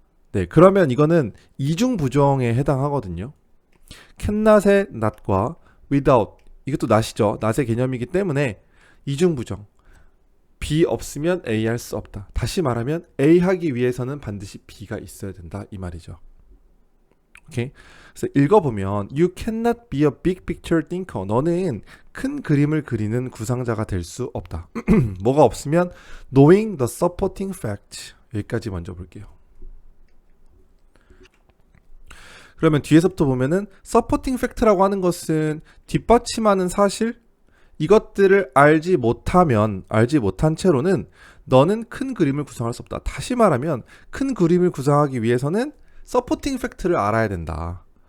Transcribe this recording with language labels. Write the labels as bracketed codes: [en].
[ko] 네, 그러면 이거는 이중 부정에 해당하거든요. cannot의 not과 without, 이것도 not이죠. not의 개념이기 때문에 이중 부정. B 없으면 A 할 수 없다. 다시 말하면 A 하기 위해서는 반드시 B가 있어야 된다, 이 말이죠. 오케이? [en] 그래서 읽어보면 You cannot be a big picture thinker. [ko] 너는 큰 그림을 그리는 구상자가 될 수 없다. [en] 뭐가 없으면 knowing the supporting fact. [ko] 여기까지 먼저 볼게요. 그러면 뒤에서부터 보면은 supporting fact라고 하는 것은 뒷받침하는 사실, 이것들을 알지 못한 채로는 너는 큰 그림을 구성할 수 없다. 다시 말하면 큰 그림을 구성하기 위해서는 서포팅 팩트를 알아야 된다.